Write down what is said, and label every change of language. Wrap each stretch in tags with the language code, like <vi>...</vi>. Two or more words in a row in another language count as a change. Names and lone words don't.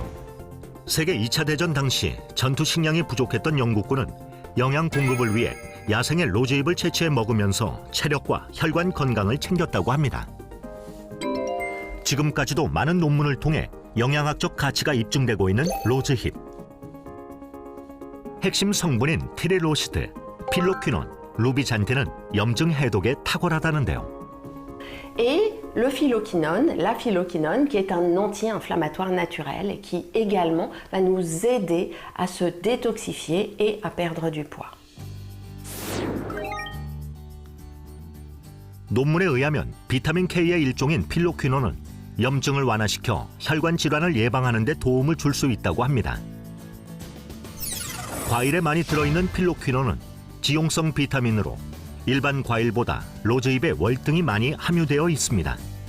<ko>세계 2차 대전 당시 전투 식량이 부족했던 영국군은 영양 공급을 위해 야생의 로즈잎을 채취해 먹으면서 체력과 혈관 건강을 챙겼다고 합니다. 지금까지도 많은 논문을 통해 영양학적 가치가 입증되고 있는 로즈잎. 핵심 성분인 티레로시드, 필로퀴논, 루비잔틴은 염증 해독에 탁월하다는데요.</ko> <fr>Et le phylloquinone, la phylloquinone, qui est un anti-inflammatoire naturel et qui également va nous aider à se détoxifier et à perdre du poids.</fr> <ko>논문에 의하면 비타민 K의 일종인 필로퀴논은 염증을 완화시켜 혈관 질환을 예방하는 데 도움을 줄 수 있다고 합니다. 과일에 많이 들어있는 필로퀴논은 지용성 비타민으로 일반 과일보다 로즈잎에 월등히 많이 함유되어 있습니다.</ko>